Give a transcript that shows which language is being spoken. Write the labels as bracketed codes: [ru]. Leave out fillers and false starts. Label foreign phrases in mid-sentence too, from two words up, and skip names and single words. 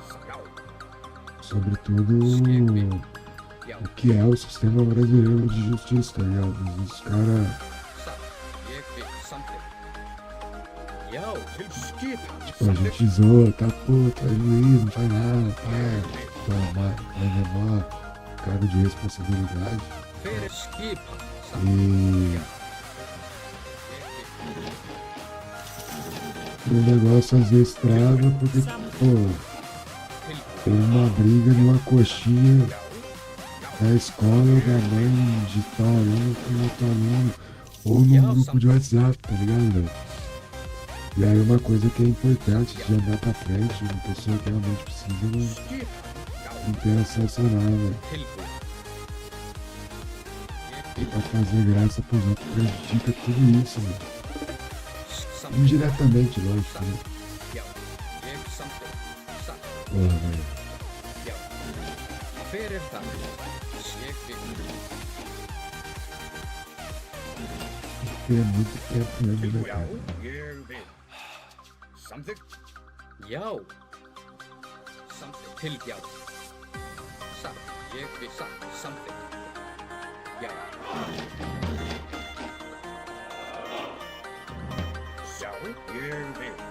[pt] Sobre tudo o que é o sistema brasileiro de justiça, tá ligado? Os caras... Tipo, a gente zoa, tá, pô, tá juiz, não faz nada, vai levar cargo de responsabilidade. [is] Hver er skipan? Satt. [pt] E [is] Já, ég vil. [pt] o negócio às vezes trava porque, pô, tem uma briga numa coxinha da escola ou da mãe de tal aluno com outro aluno, ou num grupo de WhatsApp, tá ligado? E aí uma coisa que é importante de andar pra frente, uma pessoa que realmente precisa não ter acesso a nada. [is] Tilbúin. [pt] E pra fazer graça pros outros prejudica tudo isso, mano. [is] Samþykkt. [pt] Indiretamente, lógico, né? [is] Já, ég samþykkt. Satt. [pt] Porra, velho. [is] Já. Hver er það? Ég vil. [pt] Tem muito tempo mesmo, né, [is] Tilbúin. Já, [pt] cara? [is] ég vil. Samþykkt. Já. Samþykkt. Já. Satt. Ég vil. Satt. Samþykkt. Já. Já, ég vil.